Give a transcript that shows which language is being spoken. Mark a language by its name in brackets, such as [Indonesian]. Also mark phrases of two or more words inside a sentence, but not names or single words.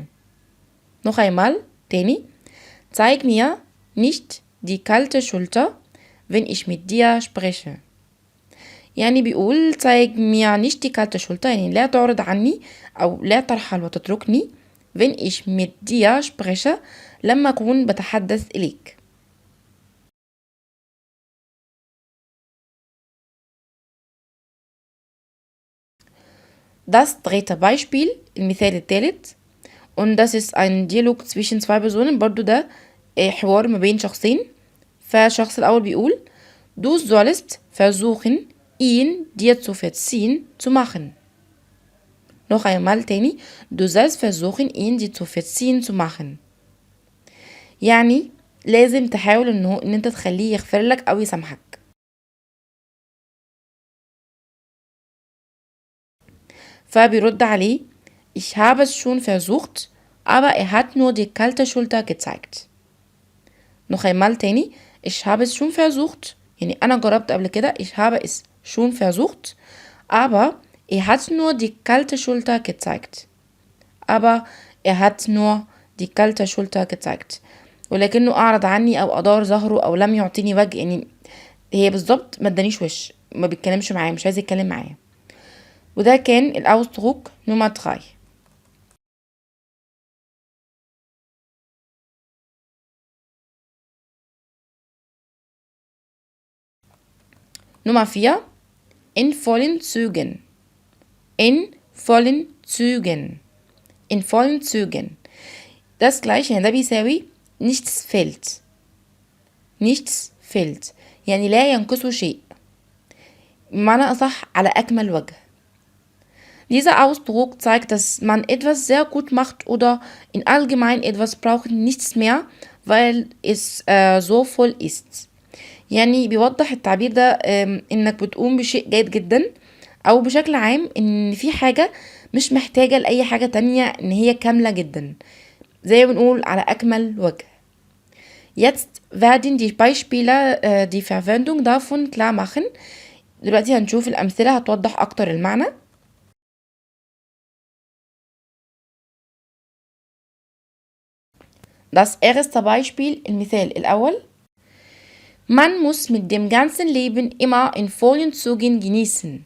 [German] noch einmal تاني Zeig mir nicht die kalte Schulter, wenn ich mit dir spreche. [Arabic] يعني بيقول [German] zeig mir nicht die kalte Schulter [Arabic] يعني لا تعرض عني أو لا ترحل وتتركني [German] wenn ich mit dir spreche [Arabic] لما أكون بتحدث إليك. [German] Das dritte Beispiel [Arabic] المثال الثالث [German] und das ist ein Dialog zwischen zwei Personen [Arabic] برضو ده حوار ما بين شخصين. فالشخص الأول بيقول [German] Du sollst versuchen ihn dir zu verziehen zu machen. noch einmal تاني Du sollst versuchen ihn dir zu verziehen zu machen. [Arabic] يعني لازم تحاول ان انت تخليه يغفر لك او يسامحك. فبيرد عليه [German] Ich habe es schon versucht, aber er hat nur die kalte Schulter gezeigt. noch einmal تاني Ich habe es schon versucht [Arabic] يعني أنا جربت قبل كده [German] Ich habe es schon versucht, aber er hat nur die kalte Schulter gezeigt. aber er hat nur die kalte Schulter gezeigt. [Arabic] ولكنه أعرض عني أو أدار ظهره أو لم يعطيني وجه يعني هي بالظبط ما ادانيش وش ما بيتكلمش معايا مش عايز يتكلم معايا. وده كان الأوسدروك نمرة 3. [German] Nummer 4 in vollen Zügen. in vollen Zügen. in vollen Zügen. das gleiche [Arabic] يعني ده بيساوي [German] nichts fehlt. nichts fehlt [Arabic] يعني لا ينقصه شيء. بمعنى أصح على أكمل وجه. [German] Dieser Ausdruck zeigt, dass man etwas sehr gut macht oder in allgemein etwas braucht nichts mehr, weil es so voll ist. [Arabic] يعني بيوضح التعبير ده انك بتقوم بشيء جيد جدا او بشكل عام ان في حاجة مش محتاجة لأي حاجة تانية ان هي كاملة جدا زي ما بنقول على أكمل وجه. [German] Jetzt werden die Beispiele die Verwendung davon klar machen. [Arabic] دلوقتي هنشوف الأمثلة هتوضح أكتر المعنى. [German] Das erste Beispiel [Arabic] المثال الأول [German] Man muss mit dem ganzen Leben immer in vollen Zügen genießen.